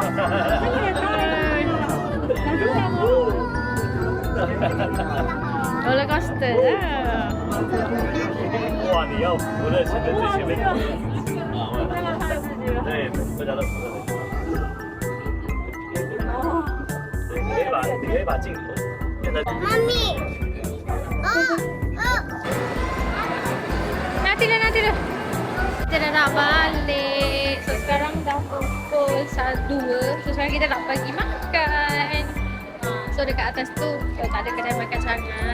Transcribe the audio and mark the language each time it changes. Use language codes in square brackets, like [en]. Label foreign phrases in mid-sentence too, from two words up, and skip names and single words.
[en] Roller coaster lah. [zh] 哇，你要扶着前面最前面。对，大家都扶着。对，你可以把镜头变得。 [ms] Mami. Nanti dah. Kita dah nak balik. So sekarang dah pukul 1. So sekarang kita nak pergi makan. So dekat atas tu tak ada kedai makan sangat.